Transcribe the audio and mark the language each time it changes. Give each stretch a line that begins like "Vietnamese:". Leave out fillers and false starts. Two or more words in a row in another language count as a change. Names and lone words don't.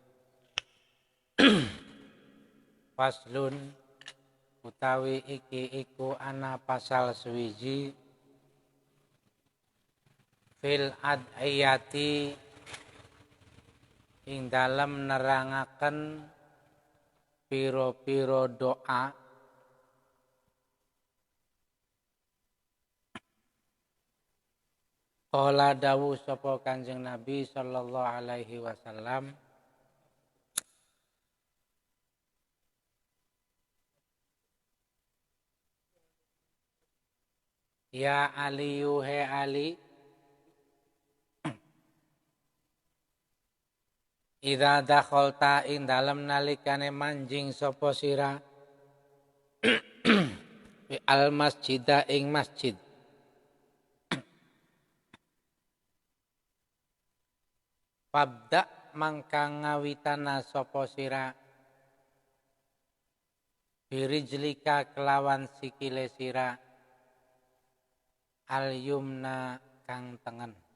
Javanese: Faslun utawi iki iku ana pasal suwiji
Arabic: في الأدعية
Javanese: ing dalem nerangaken piro-piro doa qala dawuh sapa Kanjeng Nabi
Arabic: صلى الله عليه وسلم
Javanese: ya Ali yuhe Ali
Arabic: إذا دخلت
Javanese: ing dalem nalikane manjing sapa sira
Arabic: المسجد
Javanese: ing masjid Fabda mangka ngawitana sapa sira birijlika kelawan sikile sira
Arabic: اليمنى
Javanese: kang tengen.